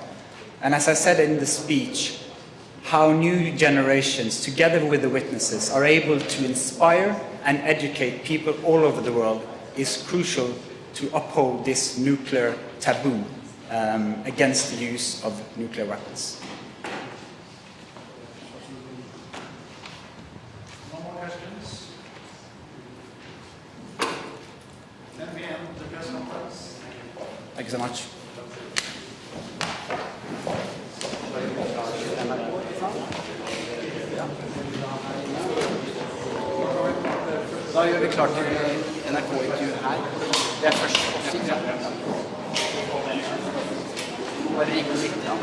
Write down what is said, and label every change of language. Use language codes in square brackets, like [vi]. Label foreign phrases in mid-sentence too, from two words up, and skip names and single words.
[en] And as I said in the speech, how new generations, together with the witnesses, are able to inspire and educate people all over the world is crucial to uphold this nuclear taboo against the use of nuclear weapons. No more questions? Then we end the press conference. Thank you so much. [no] Da gjør vi klart til NRK-intervju her. Det er først på siden. Bare ringe litt.